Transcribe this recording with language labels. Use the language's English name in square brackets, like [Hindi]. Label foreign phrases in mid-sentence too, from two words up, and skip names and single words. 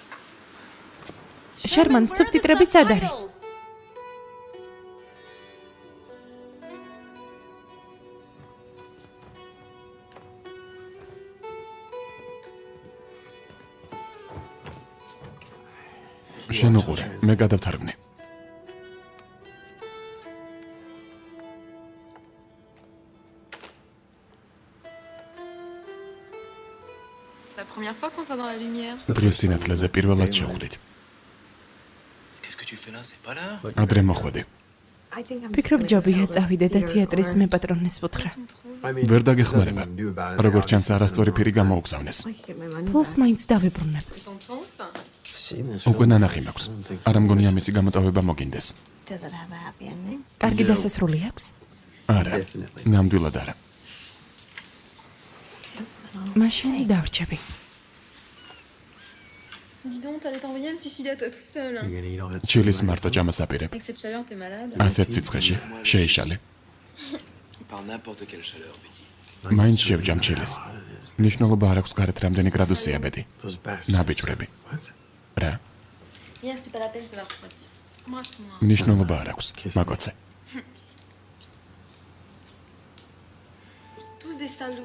[Georgian] შერმან სუბტიტრები სად არის? შენ უყურე, მე გადავთარგმნი. [French] C'est la première fois qu'on sort dans la lumière. [Georgian] დღეს სინათლეზე პირველად შევხვდით. [French] Qu'est-ce que tu fais là? C'est pas l'heure? [Georgian] ადრე მოხვედი. ფიქრობ ჯობია წავიდე და თეატრის მეპატრონის უთხრა. ვერ დაგეხმარება. როგორც ჩანს არასწორი ფირი გამოუგზავნეს. ფულს მაინც დავიბრუნებ. [French] T'entends ça? [Georgian] უკვე ნანახი მაქვს. არ მგონია მისი გამოტოვება მოგინდეს. კარგი დასასრული აქვს? არა, ნამდვილად არა. მაშინ დავრჩები. [French] Dis donc, t'allais t'envoyer un petit chili à toi tout seul. Hein. [Georgian] ჩილის მარტო ჭამასაპირე. [French] Avec cette chaleur, t'es malade. [Georgian] ასეთ სიცხეში შეიშალე. [French] Par n'importe quelle chaleur, Betty. [Georgian] მაინც შევჯამ ჩილის. ნიშნულობა არ აქვს გარეთ რამდენი გრადუსია ბედი. ნაბიჯვრები. რა? [French] Viens, c'est pas la peine, ça va refroidir. Embrasse-moi. [Georgian] ნიშნულობა არ აქვს, მაკოცე. [French] Tous des salauds.